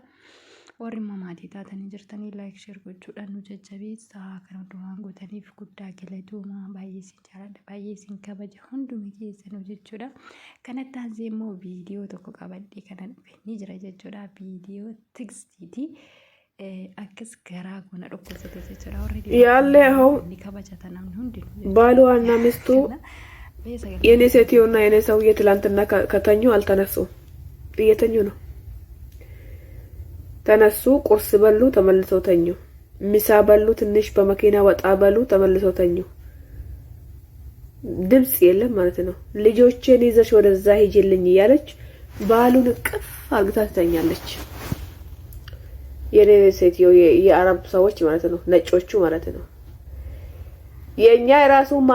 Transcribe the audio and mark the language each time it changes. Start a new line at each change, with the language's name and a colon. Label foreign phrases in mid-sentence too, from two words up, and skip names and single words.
Oromo: Warri immoo maatii taatanii jirtanii laayik sheer gochuudhaan nu jajjabeessaa kan hundumaan gootaniif guddaa galatooma baay'ee isin jaalladha baay'ee isin kabaja hunduma keessanuu jechuudha. Kanatti aansee immoo viidiyoo tokko qabadhee kana dhufe ni jira jechuudha. Viidiyoo tikstiiti. Akkas garaa kuna dhukkubsate jechuudha.
Amharic: Yaale hau ባሏና ሚስቱ የኔ ሴትዮና የኔ ሰውዬ ትላንትና ከተኙ አልተነሱ እየተኙ ነው። ተነሱ፣ ቁርስ በሉ፣ ተመልሰው ተኙ። ምሳ በሉ፣ ትንሽ በመኪና ወጣ በሉ፣ ተመልሰው ተኙ። ድምጽ የለም ማለት ነው። ልጆቼን ይዘሽ ወደዛ ሂጂልኝ እያለች ባሉን ቅፍ አርግታ ትተኛለች። የኔ ሴትዮ የአረብ ሰዎች ማለት ነው፣ ነጮቹ ማለት ነው። የኛ የራሱ